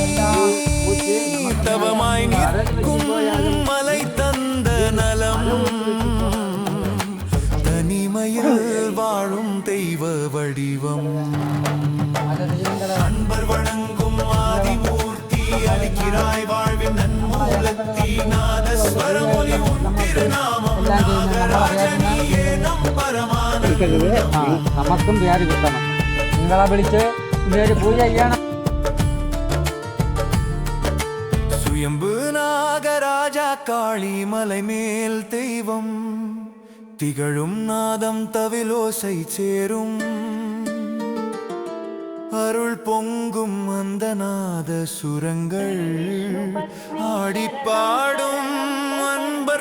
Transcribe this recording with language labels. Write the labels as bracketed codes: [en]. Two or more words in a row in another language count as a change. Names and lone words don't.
[ta] தவமாய் நிற்கும் மலை தந்த நலம் தனிமையில் வாழும் தெய்வ வடிவம் அன்பர் வணங்கும் ஆதிமூர்த்தி அளிக்கிறாய் வாழ்வின் நன்மூலத்தி நாதஸ்வரம் ஒலி உன் திருநாமம் நாகராஜனியே நம் பரமானந்தம் [ml] നമുക്കും പേര് കിട്ടണം നിങ്ങളെ വിളിച്ച് പേര് പൂജ ചെയ്യണം [ta] சுயம்பு நாகராஜா காளி மலை மேல் தெய்வம் திகழும் நாதம் தவிலோசை சேரும் அருள் பொங்கும் அந்த நாத சுரங்கள் ஆடிப்பாடும்